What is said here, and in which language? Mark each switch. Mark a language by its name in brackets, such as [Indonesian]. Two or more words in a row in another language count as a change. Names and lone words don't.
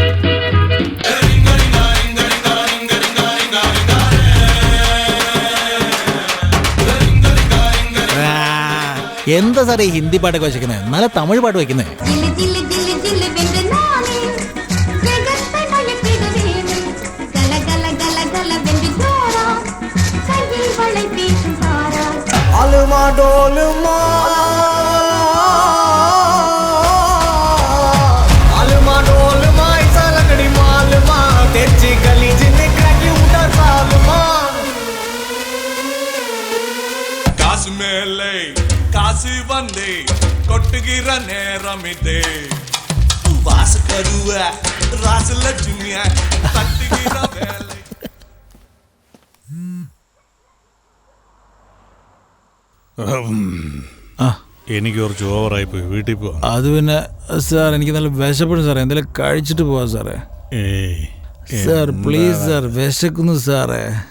[Malayalam] എന്താ സാറേ ഈ ഹിന്ദി പാട്ടൊക്കെ വെച്ചിരിക്കുന്നത്? നല്ല തമിഴ് പാട്ട് വെക്കുന്നേ. [Tamil] ஜில்லு ஜில்லு ஜில்லு ஜில்லு என்றே நாளே ஜகத்தை மயக்கிடுவேனே கல கல கல கல என்றே ஜோரா கையில் വളை വീசும் சாரா அலுமா டோலுமா அலுமா டோலுமா இசலகடி மாலுமா தெச்சி கலி ஜின்னு கடி உடா சாலுமா காசு மேலே காசு வந்தே கொட்டுகிற நேரம் இதே வாச கருவ ராசலட்சுமிய தட்டுகிற வேலை. [Malayalam] എനിക്ക് കുറച്ച് ഓവറായി പോയി. വീട്ടിൽ പോവാം. അത് പിന്നെ സാർ എനിക്ക് നല്ല വിശപ്പെടും സാറേ. എന്തെങ്കിലും കഴിച്ചിട്ട് പോവാം സാറേ. സാർ പ്ലീസ് സാർ, വിശക്കുന്നു സാറേ.